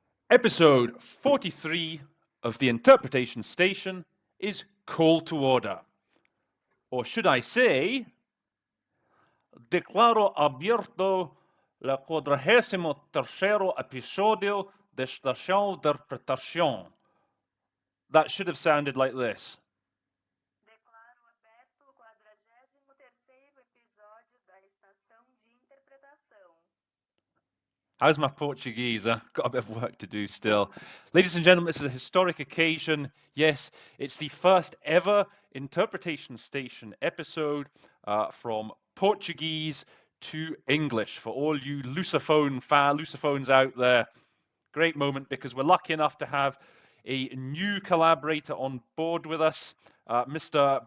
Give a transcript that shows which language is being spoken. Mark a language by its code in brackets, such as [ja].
[en] Episode 43 of the Interpretation Station is Call to Order. Or should I say, [es] declaro abierto el 43º episodio de Estación de Interpretación. [en] That should have sounded like this. [pt] Declaro aberto o 43º episódio da Estação de Interpretação. [en] How's my Portuguese? I've got a bit of work to do still. Ladies and gentlemen, this is a historic occasion. Yes, it's the first ever Interpretation Station episode from Portuguese to English. For all you Lucophones out there, great moment because we're lucky enough to have a new collaborator on board with us. Mr.